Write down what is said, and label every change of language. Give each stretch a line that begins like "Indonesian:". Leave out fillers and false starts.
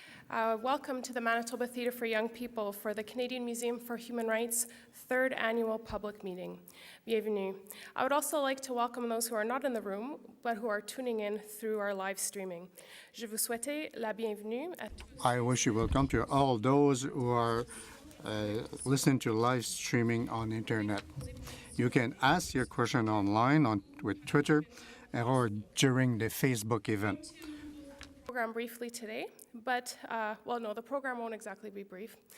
English: Welcome to the Manitoba Theatre for Young People for the Canadian Museum for Human Rights' third annual public meeting.
French: Bienvenue.
English: I would also like to welcome those who are not in the room, but who are tuning in through our live streaming.
French: Je vous souhaite la bienvenue.
English: I wish you welcome to all those who are listening to live streaming on the internet. You can ask your question online with Twitter or during the Facebook event. Program briefly today, but, the program won't exactly be brief.